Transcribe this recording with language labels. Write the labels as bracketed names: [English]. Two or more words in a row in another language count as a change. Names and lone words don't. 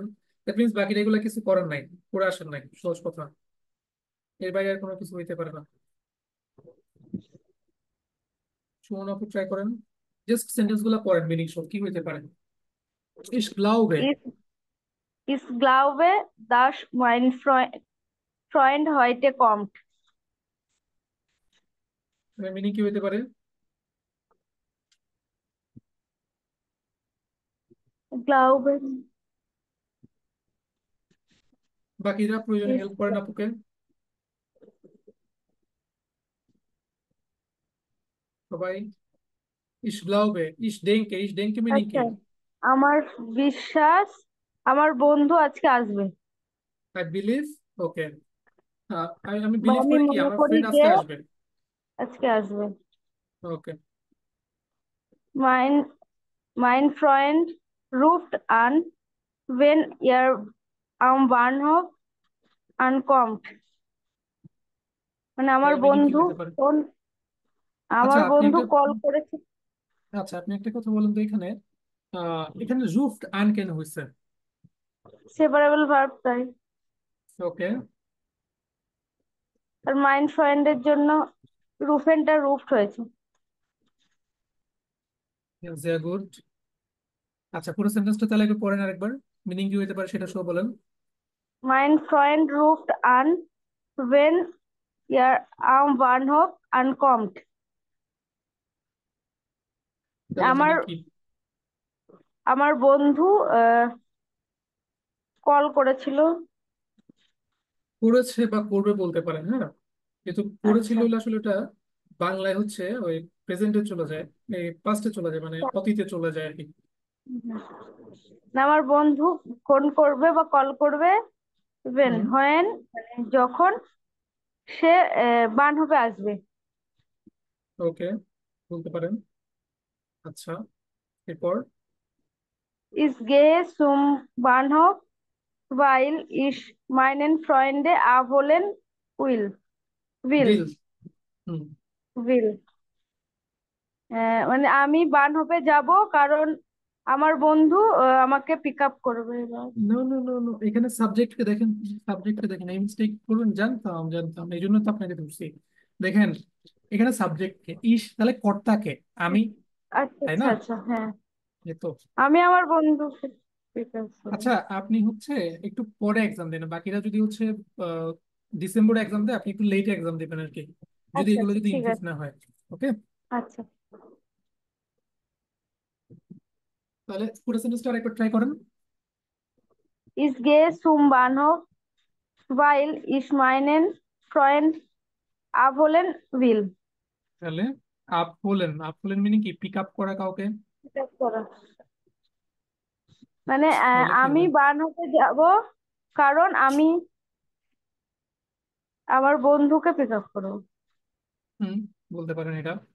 [English] that means [Bangla] বাকিটা এগুলো কিছু করার নাই, পড়ে আসেন নাই, সহজ কথা। এর বাইরে আর কোনো কিছু হইতে পারে না। সুমনা আপু ট্রাই করেন, [English] just sentence [Bangla] গুলা পড়েন, মিনিং সহ কি হইতে পারে। [German] Ich glaube, Ich, ich glaube, dass mein Freund heute kommt. [Bangla] মিনিং কি হইতে পারে? Glaube, বাকিরা প্রয়োজনে ich, হেল্প করেন আপুকে সবাই। [German] Ich denke মিনিং [Bangla] আচ্ছা কি? আমার বিশ্বাস আমার বন্ধু আজকে আসবে [English] I believe, okay. আমি [Bangla] বা বিলিভ আমি করি কি মনে আমার করি ফ্রেন্ড যে আজকে আসবে। আজকে আসবে ওকে, [German] mein mein Freund ruft an wenn er am Bahnhof ankommt [Bangla] মানে আমার তাহলে মিনিং কি বন্ধু হইতে পারে? ফোন আচ্ছা আমার আপনি বন্ধু একটা, কল করেছে আচ্ছা আপনি একটা কথা বলুন তো, এখানে এখানে [German] ruft an [Bangla] কেন হয়েছে? [English] separable verb [Bangla] তাই ওকে, আর [German] mein Freund [Bangla] জন্য রুফেনটা রুফট হয়েছে গুড। আচ্ছা, পুরো সেন্টেন্সটা তাহলে একটু পড়েন আরেকবার, মিনিং কি হইতে পারে সেটা সব বলেন। [German] mein Freund ruft an wenn er am Bahnhof ankommt [Bangla] তাহলে আমার মিনিং কি? আমার বন্ধু কল করেছিল করেছে বা করবে বলতে পারেন, হ্যাঁ। কিন্তু করেছিল আচ্ছা হলে আসলে ওটা বাংলায় হচ্ছে ওই প্রেজেন্টে চলে যায়, এই পাস্টে চলে যায়, মানে অতীতে চলে যায় আর কি। না, আমার বন্ধু ফোন করবে বা কল করবে when হুম, when মানে যখন সে বানহোফে আসবে ওকে, বলতে পারেন। আচ্ছা, এরপর? [German] Ich gehe zum Bahnhof weil ich meinen Freunde abholen will [Bangla] বিল, হুম, will মানে আমি বানহোফে যাব কারণ আমার বন্ধু আমাকে [English] pick up [Bangla] করবে [English] no no no no, [Bangla] এখানে সাবজেক্টকে দেখেন, সাবজেক্টকে দেখেন, এই মিস্টেক করবেন, জানতাম জানতাম, এই জন্য তো আপনাকে ধরছি। দেখেন এখানে সাবজেক্টকে ইস, তাহলে কর্তাকে আমি, আচ্ছা তাই আচ্ছা না? আচ্ছা হ্যাঁ এই তো। আমি আমার বন্ধুকে [English] pick up [Bangla] করবো আচ্ছা, আপনি হচ্ছে একটু পরে এক্সাম দেন, বাকিরা যদি হচ্ছে ডিসেম্বরে এক্সাম দেয়, আপনি একটু [English] late exam [Bangla] দেবেন আর কি, যদি আচ্ছা এগুলো আচ্ছা যদি ঠিক ইনক্লুড আছে না হয়। ওকে, আচ্ছা তাহলে পুরো সেমিস্টার একবার ট্রাই করেন। [German] Ich gehe zum Bahnhof weil ich meinen Freund abholen will [Bangla] তাহলে আপ হলেন মিনিং কি, [English] pick up [Bangla] করা কাউকে। [English] pick up [Bangla] করা মানে তাহলে কি আমি হবে? বানহোফে যাব কারণ আমি আমার বন্ধুকে [English] pick up [Bangla] করবো হুম, বলতে পারেন এটা।